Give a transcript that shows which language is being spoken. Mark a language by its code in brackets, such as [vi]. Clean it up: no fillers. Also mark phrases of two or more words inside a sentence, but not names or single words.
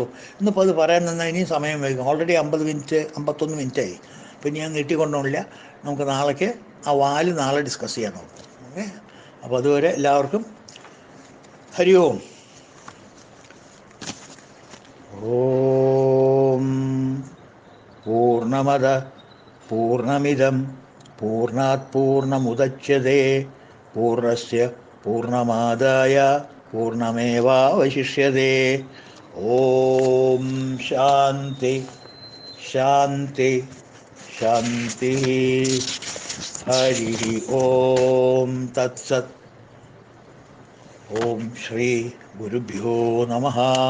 [ml] ഇന്നിപ്പോൾ അത് പറയാൻ നിന്നാൽ ഇനിയും സമയം വൈകും. ഓൾറെഡി 50 മിനിറ്റ് 51 മിനിറ്റായി. അപ്പം ഇനി ഞാൻ നീട്ടിക്കൊണ്ടോണില്ല. നമുക്ക് നാളേക്ക് ആ വാല് നാളെ ഡിസ്കസ് ചെയ്യാൻ നോക്കാം. ഓക്കെ, അപ്പോൾ അതുവരെ എല്ലാവർക്കും [sa] ഹരി ഓം. ഓം പൂർണ്ണമദ പൂർണ്ണമിദം പൂർണ്ണാത് പൂർണ്ണമുദച്യതേ പൂർണ്ണസ്യ പൂർണ്ണമാദായ പൂർണ്ണമേവാവശിഷ്യതേ. ഓം ശാന്തി ശാന്തി ശാന്തി. ഹരി ഓം തത്സത്. ഓം ശ്രീ ഗുരുഭ്യോ നമഃ.